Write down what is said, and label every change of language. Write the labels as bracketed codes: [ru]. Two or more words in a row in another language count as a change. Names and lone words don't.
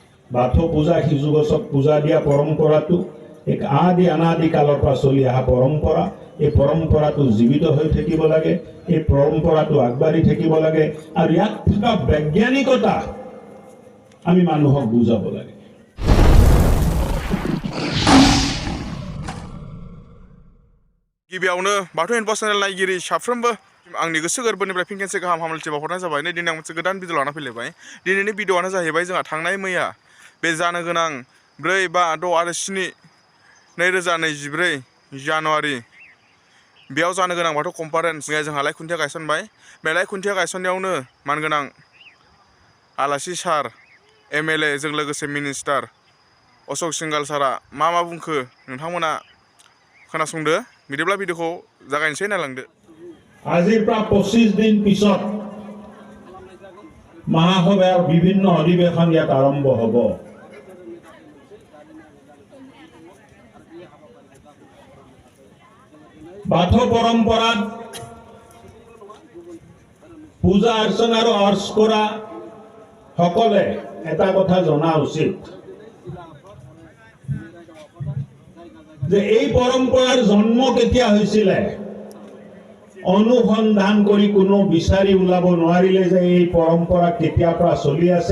[as] বাথৌ পূজা সিজু গছক পূজা দিয়া পৰম্পৰাটো এক আদি অনাদি কালৰ পৰা চলি অহা পৰম্পৰা। এই পৰম্পৰাটো জীৱিত হৈ থাকিব লাগে, এই পৰম্পৰাটো আগবাঢ়ি থাকিব লাগে আৰু ইয়াত থকা বৈজ্ঞানিকতা আমি মানুহক বুজাব লাগে। [brx] गिबियावनो बाथौइनफो चेनेल नायगिरि साफ्रोमबो आंनि गोसो गोरबोनिफ्राय फिन खेबसे गाहाम हामलायथि बावहरनाय जाबाय। नै दिनै आं मोनसे गोदान भिडिअ लाना फैलायबाय। दिनैनि भिडिअआनो जाहैबाय जोंहा थांनाय मैया बे जानो गोनां 4, 5, 6 आरो 7 2024 जानुवारि बेयाव जानो गोनां बाथौ कनफारेन्स मैया जोंहा लाइ खुन्थिया गायसनबाय। बे लाइ खुन्थिया गायसननायावनो मानगोनां आलासि सार MLA जों लोगोसे मिनिस्टार ashoksinghal सारा मा बुंखो नोंथांमोना खोनासंदो। बिदिब्ला भिडिअखौ जागायनोसै, नायलांदो। [as] আজিৰ পৰা 25 দিন পিছত মহাসভাৰ বিভিন্ন অধিৱেশন ইয়াত আৰম্ভ হ'ব। বাথৌ পৰম্পৰাত পূজা অৰ্চনা আৰু অৰ্চ কৰা সকলে এটা কথা জনা উচিত যে এই পৰম্পৰাৰ জন্ম কেতিয়া হৈছিলে অনুসন্ধান কৰি কোনো বিচাৰি ওলাব নোৱাৰিলে যে এই পৰম্পৰা কেতিয়াৰ পৰা চলি আছে।